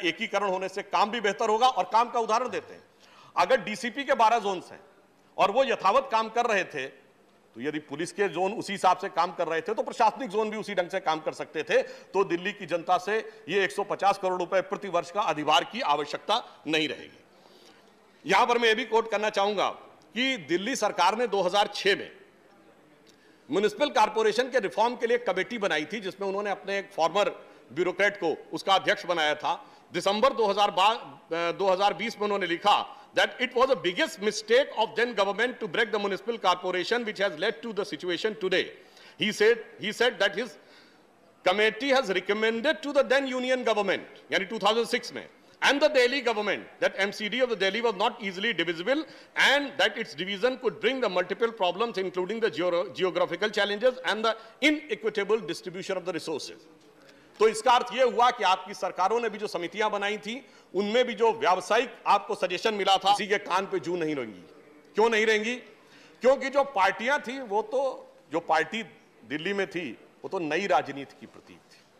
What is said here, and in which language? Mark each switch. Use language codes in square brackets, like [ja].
[hi] एकीकरण होने से काम भी बेहतर होगा। और काम का उदाहरण देते हैं, अगर डीसीपी के 12 जोन हैं और वो यथावत काम कर रहे थे, तो यदि पुलिस के जोन उसी हिसाब से काम कर रहे थे तो प्रशासनिक जोन भी उसी ढंग से काम कर सकते थे, तो दिल्ली की जनता से ये 150 करोड़ रुपए प्रति वर्ष का अधिभार की आवश्यकता नहीं रहेगी। यहां पर मैं ये भी कोट करना चाहूंगा कि दिल्ली सरकार ने 2006 में म्युनिसिपल कॉर्पोरेशन के रिफॉर्म के लिए एक कमेटी बनाई थी, जिसमें उन्होंने अपने एक फॉर्मर ब्यूरोक्रेट को उसका अध्यक्ष बनाया था। दिसंबर 2020 में उन्होंने लिखा [en] that it was the biggest mistake of then government to break the municipal corporation, which has led to the situation today. He said that his committee has recommended to the then union government, [hi] yani 2006 mein, [en] and the Delhi government that MCD of the Delhi was not easily divisible and that its division could bring the multiple problems including the geographical challenges and the inequitable distribution of the resources. [hi] तो इसका अर्थ यह हुआ कि आपकी सरकारों ने भी जो समितियां बनाई थी उनमें भी जो व्यावसायिक आपको सजेशन मिला था, किसी के कान पे जू नहीं रहेंगी। क्यों नहीं रहेंगी? क्योंकि जो पार्टियां थी वो तो, जो पार्टी दिल्ली में थी वो तो नई राजनीति की प्रतीक थी।